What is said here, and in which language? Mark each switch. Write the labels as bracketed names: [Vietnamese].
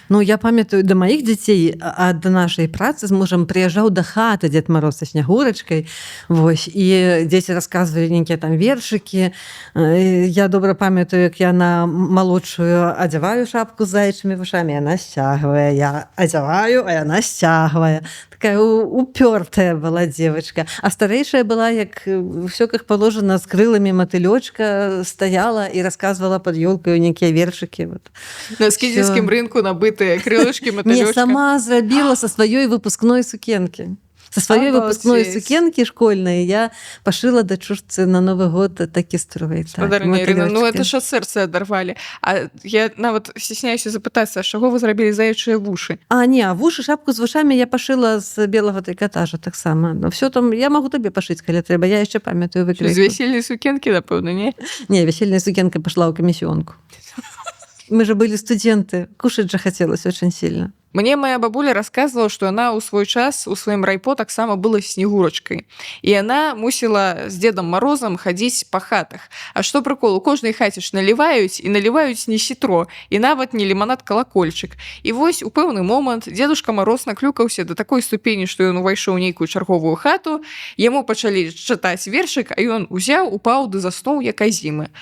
[Belarusian] Я памятаю, да маіх дзяцей ад нашай працы з мужам прыязджаў да хаты Дзед Мароз са Снегурачкай, вось, і дзеці расказвалі нейкія там вершыкі. Я добра памятаю, як я на малодшую адзяваю шапку з зайчымі вушамі, яна сцягвае, я адзяваю, а яна сцягвае. [Russian] Такая упёртая была девочка. А старейшая была, як всё как положено, с крылами мотылёчка, стояла и рассказывала под ёлкой некие вершики. Вот. [Belarusian] На скидзельскім рынку набытыя крылышки мотылёчка. Не, сама зрабіла [Russian] со своей выпускной [Belarusian] сукенки. [Russian] Со своей выпускной сукенки школьной я пошила дочурцы на Новый год такі строй. [Belarusian] Спадарня Ірына, это ж ад сэрца адарвалі. А я нават стесняюся запытацца, з чаго вы зрабілі заячыя вушы? Вушы, шапку з вушамі я пашыла з белага трикотажа таксама. Все там, я могу табе пашыць, калі трэба. Я яшчэ памятаю выкройку. З весельнай сукенкі, напэўна, не? Не, весельная сукенка пошла ў камісіёнку. [Russian] Мы же были студенты, кушать же хотелось очень сильно. Мне моя бабуля рассказывала, что она у свой час у сваім райпо таксама была Снегурачкой. [Belarusian] І яна мусіла з Дзедам Марозам хадзіць па хатах. А што прыкол, у кожнай хаце ж наліваюць, і наліваюць не сітро, і нават не ліманад-калакольчык. І вось у пэўны момант Дзедушка Мароз наклюкаўся да такой ступені, што ён увайшоў у нейкую чарговую хату, яму пачалі чытаць вершык, а ён узяў, упаў ды заснуў, як азімы.